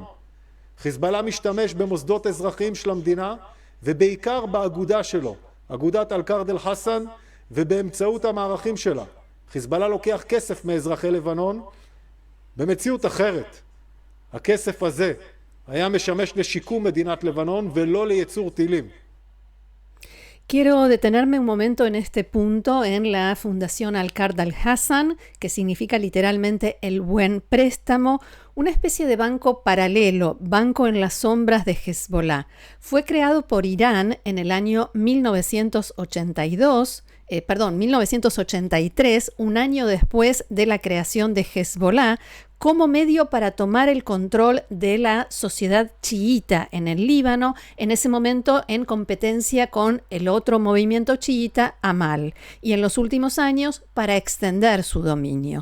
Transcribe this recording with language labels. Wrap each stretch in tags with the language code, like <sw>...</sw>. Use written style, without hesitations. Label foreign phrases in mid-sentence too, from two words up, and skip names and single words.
<he>חיזבאללה משתמש במוסדות אזרחיים של המדינה ובעיקר באגודה שלו, אגודת אל-קארד אל-חסן, ובאמצעות המערכים שלה. חיזבאללה לוקח כסף מאזרחי לבנון. במציאות אחרת, הכסף הזה היה משמש לשיקום מדינת לבנון ולא לייצור טילים.</he> <es>Quiero detenerme un momento en este punto en la Fundación Al-Qard Al-Hassan, que significa literalmente el buen préstamo, una especie de banco paralelo, banco en las sombras de Hezbollah. Fue creado por Irán en el año 1983, un año después de la creación de Hezbollah, como medio para tomar el control de la sociedad chiita en el Líbano, en ese momento en competencia con el otro movimiento chiita, Amal, y en los últimos años para extender su dominio.</es>